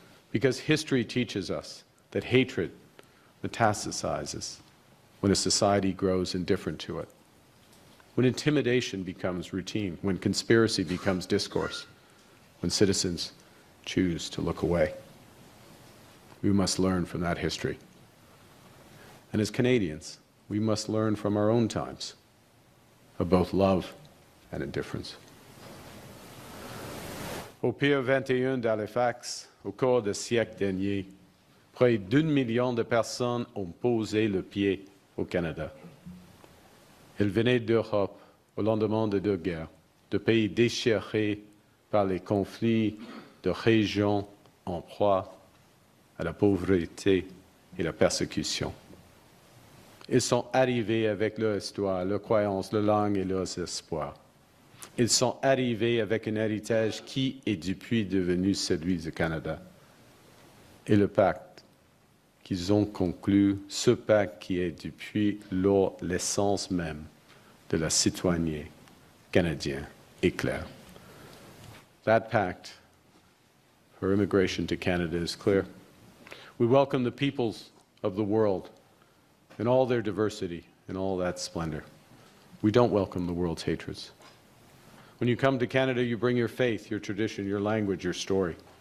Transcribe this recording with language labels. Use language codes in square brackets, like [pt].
[en] Because history teaches us that hatred metastasizes when a society grows indifferent to it, when intimidation becomes routine, when conspiracy becomes discourse, when citizens choose to look away. We must learn from that history. And as Canadians, we must learn from our own times of both love and indifference. [fr] Au Pier 21 d'Halifax, au cours des siècles derniers, près d'1 million de personnes ont posé le pied au Canada. Elles venaient d'Europe au lendemain de deux guerres, de pays déchirés par les conflits, de régions en proie à la pauvreté et la persécution. Ils sont arrivés avec leur histoire, leurs croyances, leur langue et leurs espoirs. Ils sont arrivés avec un héritage qui est depuis devenu celui du Canada. Et le pacte qu'ils ont conclu, ce pacte qui est depuis lors l'essence même de la citoyenneté canadienne, est clair. [en] That pact for immigration to Canada is clear. We welcome the peoples of the world in all their diversity, in all that splendor. We don't welcome the world's hatreds. When you come to Canada, you bring your faith, your tradition, your language, your story.